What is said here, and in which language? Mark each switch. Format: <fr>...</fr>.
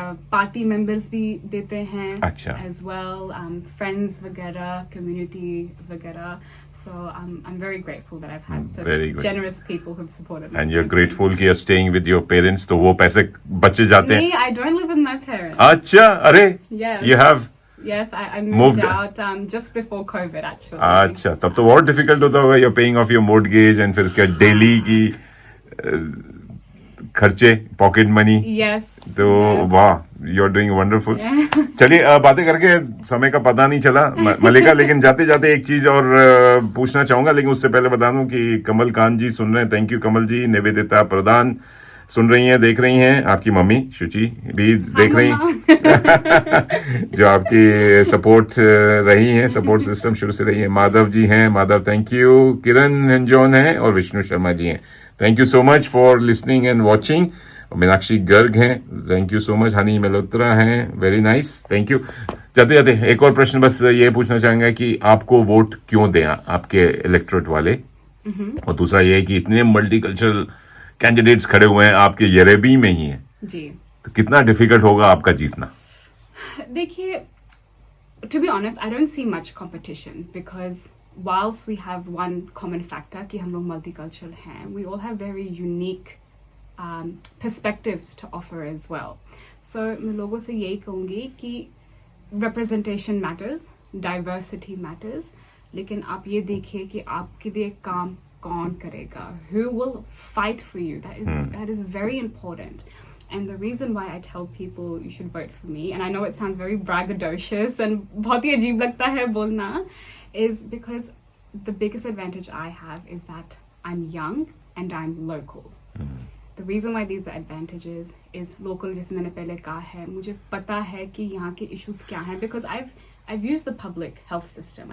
<hi>Party members भी देते हैं</hi> <en>as well,</en> <hi>friends वगैरह, community वगैरह.</hi> <en>So I'm very grateful that I've had such generous people who've supported me. And you're grateful कि you're staying with your parents,</en> <hi>तो वो पैसे बचे जाते हैं. नहीं,</hi> <en>I don't live with my parents.</en> <hi>अच्छा, अरे,</hi> <en>yes. You have. Yes, I moved out just before COVID actually.</en> <hi>अच्छा, तब तो बहुत difficult होता होगा.</hi> <en>You're paying off your mortgage</en> <hi>and फिर उसके डेली की खर्चे, पॉकेट मनी.</hi> <en>Yes.</en> <hi>तो वाह,</hi> <en>You are doing wonderful.</en> <hi>चलिए, बातें करके समय का पता नहीं चला मलिका, लेकिन जाते जाते एक चीज और पूछना चाहूंगा, लेकिन उससे पहले बता दूं कि कमल कांत जी सुन रहे हैं. थैंक यू कमल जी. निवेदिता प्रधान सुन रही हैं, देख रही हैं. आपकी मम्मी शुचि भी देख रही हैं जो आपकी सपोर्ट रही हैं, सपोर्ट सिस्टम शुरू से रही है. माधव जी हैं, माधव थैंक यू. किरण हंजोन है और विष्णु शर्मा जी हैं.</hi> <en>Thank you so much for listening and watching. Meenakshi Garg हैं, thank you so much.</en> <hi>Honey Malhotra हैं,</hi> <en>Very nice, thank you.</en> <hi>जाते जाते एक और प्रश्न बस ये पूछना चाहूंगा कि आपको वोट क्यों दें आपके इलेक्टोरेट वाले, और दूसरा ये है कि इतने मल्टीकल्चरल कैंडिडेट्स खड़े हुए हैं, आपके येरेबी में ही हैं जी, तो कितना डिफिकल्ट होगा आपका जीतना?</hi> <en>देखिए, to be honest, I don't see much competition because whilst we have one common factor</en> <hi>कि हम लोग multicultural हैं,</hi> <en>we all have very unique perspectives to offer as well.</en> <hi>So मैं लोगों से यही कहूँगी कि representation matters, diversity matters, लेकिन आप ये देखिए कि आपके लिए काम कौन करेगा,</hi> <en>who will fight for you. That is very important. And the reason why I tell people you should vote for me, and I know it sounds very braggadocious and</en> <hi>बहुत ही अजीब लगता है बोलना,</hi> <en>is because the biggest advantage I have is that I'm young and I'm local. The reason why these are advantages is local,</en> <hi>जैसे मैंने पहले कहा है, मुझे पता है कि यहाँ के issues क्या हैं,</hi> <en>because I've used the public health system.</en>